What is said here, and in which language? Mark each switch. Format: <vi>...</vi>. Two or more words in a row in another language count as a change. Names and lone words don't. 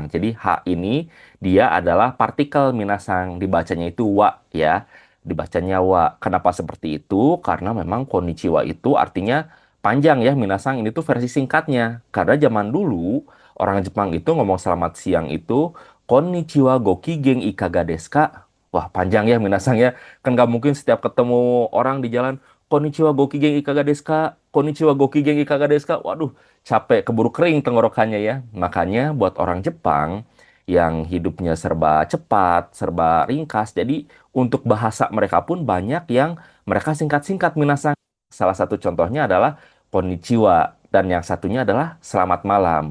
<id>Jadi, H ini dia adalah partikel Minasang. Dibacanya itu wa, ya. Dibacanya wa. Kenapa seperti itu? Karena memang konnichiwa itu artinya panjang ya, Minasang. Ini tuh versi singkatnya. Karena zaman dulu, orang Jepang itu ngomong selamat siang itu,</id> <ja>こんにちはご機嫌いかがですか?</ja> <id>Wah, panjang ya, Minasang ya. Kan nggak mungkin setiap ketemu orang di jalan,</id> <ja>こんにちはご機嫌いかがですか? こんにちはご機嫌いかがですか?</ja> <id>Waduh, capek, keburu kering tenggorokannya ya. Makanya buat orang Jepang yang hidupnya serba cepat, serba ringkas, jadi untuk bahasa mereka pun banyak yang mereka singkat-singkat minasang. Salah satu contohnya adalah Konnichiwa dan yang satunya adalah selamat malam.</id>